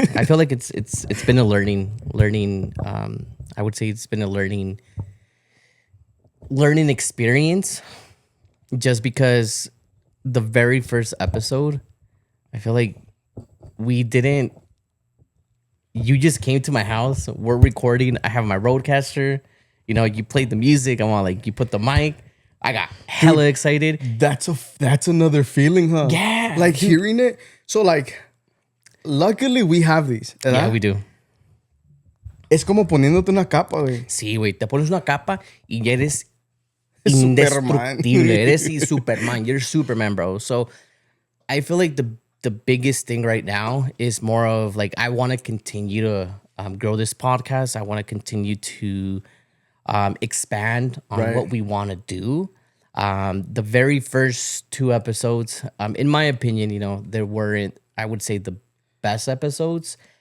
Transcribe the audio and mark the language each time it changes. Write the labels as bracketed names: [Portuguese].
[English] I feel like it's been a learning. I would say it's been a learning experience, just because the very first episode, I feel like you just came to my house. We're recording. I have my roadcaster. You know, you played the music. I'm all like, you put the mic. I got hella excited. That's another feeling, huh? Yeah. Like hearing it. So like, luckily we have these. [Spanish] ¿verdad? [English] Yeah, we do. [Spanish] Es como poniéndote una capa, güey. Sí, güey. Te pones una capa y ya eres Superman. indestructible. Eres Superman. [English] You're Superman, bro. So I feel like the biggest thing right now is more of like, I want to continue to grow this podcast. I want to continue to expand on what we want to do. The very first 2 episodes, in my opinion, you know, they weren't, I would say, the best episodes.